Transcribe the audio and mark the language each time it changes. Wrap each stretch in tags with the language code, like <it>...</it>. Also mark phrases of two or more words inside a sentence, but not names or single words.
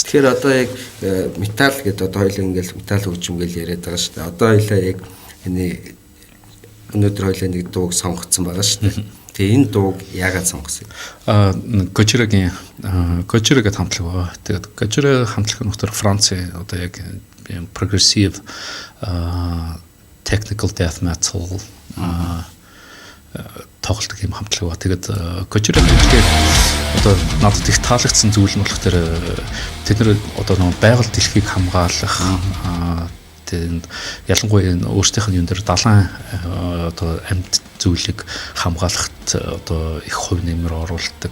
<mn>Тэгэхээр одоо яг метал гэдэг одоо хоёул ингээл метал хөгжим гэж яриад байгаа шүү дээ. Одоо хоёлаа яг энэ өнөөдөр хоёлаа нэг дууг сонгоцсон байгаа шүү дээ. Тэгээ энэ дууг яагаад сонгосон юм? Gojira гэдэг хамтлаг байгаа. Тэгээд Gojira хамтлаг нь дотор Францын одоо яг</mn> <en>progressive technical death metal</en> <mn>тоглолтог юм хамтлаг ба. Тэгээд Gojira хэлгээд одоо надад их таалагдсан зүйл нь болох тэр тэд нар одоо нэг байгаль дэлхийг хамгаалах тэгээд ялангуяа өөрсдийнх нь юм дээр далайн одоо амьд зүйлийг хамгаалахт одоо их хувь нэмэр оруулдаг.</mn>